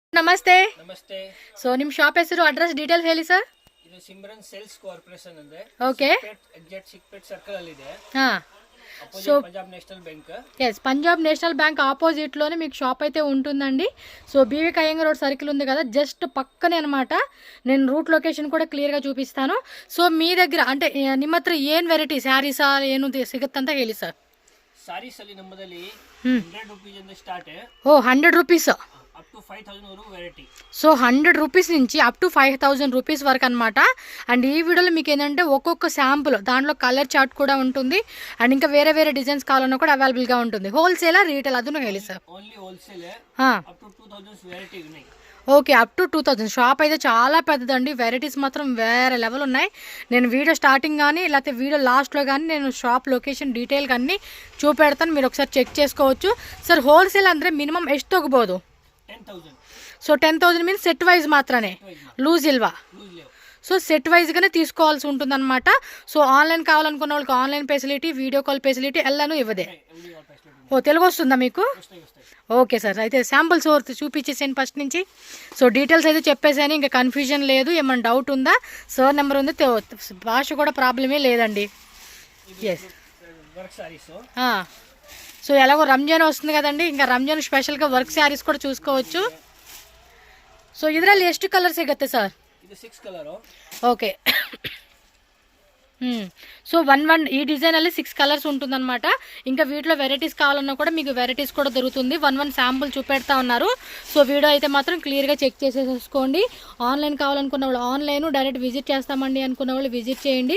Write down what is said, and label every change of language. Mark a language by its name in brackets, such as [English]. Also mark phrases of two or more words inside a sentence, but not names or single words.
[Kannada] ನಮಸ್ತೆ. ನಮಸ್ತೆ. ಸೊ ನಿಮ್ಮ ಶಾಪ್ ಹೆಸರು [English] address details [Kannada] ಹೇಳಿ ಸರ್. ಇದು ಸಿಮ್ರನ್ ಸೇಲ್ಸ್ ಕಾರ್ಪೊರೇಷನ್ ಅಂದ್ರೆ ಓಕೆ ಎಕ್ಸಾಕ್ಟ್ ಸಿಕ್ಪೇಟ್ ಸರ್ಕಲ್ ಅಲ್ಲಿ ಇದೆ. [Telugu] హా సో పంజాబ్ నేషనల్ బ్యాంక్. ఎస్ పంజాబ్ నేషనల్ బ్యాంక్ ఆపోజిట్ లోనే మీకు షాప్ అయితే ఉంటుందండి. సో బీవీకి అయ్యంగార్ రోడ్ సర్కిల్ ఉంది కదా, [English] just [Telugu] అనమాట. నేను రూట్ ಲೊಕೇಶನ್ ಕೂಡ ಕ್ಲಿಯರ್ గా చూపిస్తాను. [Kannada] ಸೊ [Telugu] మీ దగ్గర అంటే [Kannada] ನಿಮ್ಮ ಹತ್ರ ಏನು [English] variety sarees [Kannada] ಏನು ಸಿಗುತ್ತೆ ಅಂತ ಹೇಳಿ ಸರ್. ಸಾರೀಸ್ ಅಲ್ಲಿ ನಮ್ಮದಲ್ಲಿ 100 ರೂಪೀಸ್ ಇಂದ ಸ್ಟಾರ್ಟ್. ಓ 100 ರೂಪೀಸ್ [English] up to [Telugu] 5000 వరకు వెరైటీ. సో 100 రూపీస్ నుంచి [English] up to [Telugu] 5000 రూపీస్ వరకు అనమాట. అండ్ ఈ వీడియోలో మీకు ఏంటంటే ఒక్కొక్క శాంపుల్ దాంట్లో [English] colour chart [Telugu] కూడా ఉంటుంది. అండ్ ఇంకా వేరే వేరే డిజైన్స్ కావాలన్నా కూడా అవైలబుల్గా ఉంటుంది. హోల్సేలా రీటైల్ [Kannada] ಅದನ್ನು ಹೇಳಿ ಸರ್. [English] only wholesale. up to [Telugu] 2000 వెరైటీ ఉన్నాయి. [English] okay up to [Telugu] 2000. షాప్ అయితే చాలా పెద్దదండి. వెరైటీస్ మాత్రం వేరే లెవెల్ ఉన్నాయి. నేను [English] video starting [Telugu] కానీ లేకపోతే వీడియో లాస్ట్లో కానీ నేను [English] shop location [Telugu] డీటెయిల్గా అన్నీ చూపెడతాను, మీరు ఒకసారి చెక్ చేసుకోవచ్చు. [Kannada] ಸರ್ ಹೋಲ್ಸೇಲ್ ಅಂದರೆ ಮಿನಿಮಮ್ ಎಷ್ಟು ತಗೋಬೋದು? 10,000. [Telugu] సో 10,000 [English] means set wise [Telugu] మాత్రమే, లూజ్ ఇల్వా. సో [English] set wise [Telugu] తీసుకోవాల్సి ఉంటుందన్నమాట. సో ఆన్లైన్ కావాలనుకున్న వాళ్ళకి [English] online facility, video call facility [Telugu] ఎల్లాను ఇవ్వదే. ఓ తెలుగు వస్తుందా మీకు? ఓకే సార్, అయితే శాంపుల్స్ చూపించేసాను ఫస్ట్ నుంచి. సో డీటెయిల్స్ అయితే చెప్పేసాను, ఇంకా కన్ఫ్యూజన్ లేదు. ఏమైనా డౌట్ ఉందా? సార్ నెంబర్ ఉంది, భాష కూడా ప్రాబ్లమే లేదండి. ఎస్. సో ఎలాగో రంజాన్ వస్తుంది కదండి, ఇంకా రంజాన్ స్పెషల్గా [English] work sarees [Telugu] కూడా చూసుకోవచ్చు. [Kannada] సో ಇದರಲ್ಲಿ ಎಷ್ಟು ಕಲರ್ ಸಿಗುತ್ತೆ ಸರ್? ಇದು 6 ಕಲರ್. [Telugu] ఓకే. సో 1 ఈ డిజైన్ ಅಲ್ಲಿ 6 కలర్స్ ఉంటుందన్నమాట. ఇంకా వీటిలో వెరైటీస్ కావాలన్నా కూడా మీకు వెరైటీస్ కూడా దొరుకుతుంది. 1 శాంపుల్ చూపెడతా ఉన్నారు. సో వీడియో అయితే మాత్రం క్లియర్గా చెక్ చేసేసుకోండి. ఆన్లైన్ కావాలనుకున్న వాళ్ళు ఆన్లైన్, [English] direct visit [Telugu] చేస్తామండి అనుకున్న వాళ్ళు విజిట్ చేయండి.